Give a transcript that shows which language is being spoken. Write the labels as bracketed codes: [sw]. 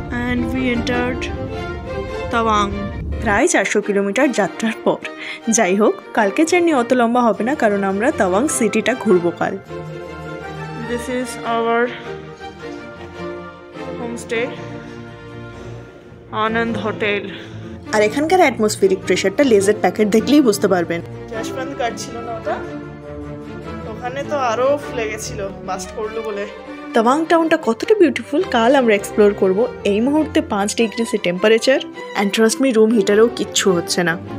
[en] And we entered Tawang. [bn] প্রায় 400 kilometre যাত্রার পর। যাই হোক, কালকে জার্নি অত লম্বা হবে না, কারণ আমরা তাওয়াং সিটিটা ঘুরবো কাল। [en] This is our homestay, Anand hotel. [bn] আর এখানকার অ্যাটমসফিয়ারিক প্রেশারটা লেজার প্যাকেট দেখলেই বুঝতে পারবেন। যশবন্তগড় ছিল না ওটা, ওখান ওখানে তো আরো লেগেছিল বাস্ট করলো বলে। তাওয়াং টাউনটা কতটা বিউটিফুল কাল আমরা এক্সপ্লোর করব। এই মুহূর্তে 5 degree temperature [en] and trust me [bn] room হিটারেও কিচ্ছু হচ্ছে না।